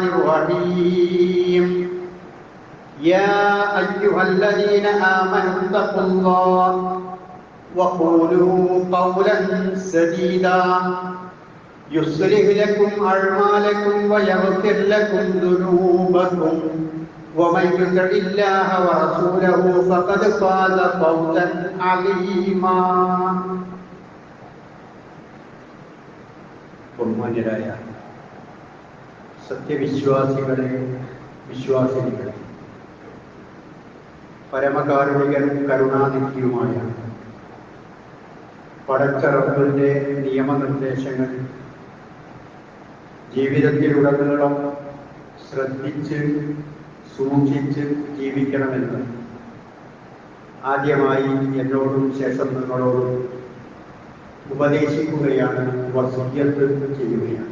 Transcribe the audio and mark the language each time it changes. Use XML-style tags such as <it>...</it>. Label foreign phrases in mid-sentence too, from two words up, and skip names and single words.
<ar>الرحيم يا أيها الذين آمنوا اتقوا الله وقولوا قولا سديدا يصلح لكم أعمالكم ويغفر لكم ذنوبكم ومن يطع الله ورسوله فقد فاز فوزا عظيما.</ar> <ml>ബഹുമാന്യരായ സത്യവിശ്വാസികളെ, വിശ്വാസിനികളെ, പരമകാരുണികനും കരുണാനിധിയുമായ പടച്ച റബ്ബിന്റെ നിയമനിർദ്ദേശങ്ങൾ ജീവിതത്തിലുടനീളം ശ്രദ്ധിച്ച് സൂക്ഷിച്ച് ജീവിക്കണമെന്ന് ആദ്യമായി എന്നോടും ശേഷം നിങ്ങളോടും ഉപദേശിക്കുകയാണ്, വസിയ്യത്ത് ചെയ്യുകയാണ്.</ml>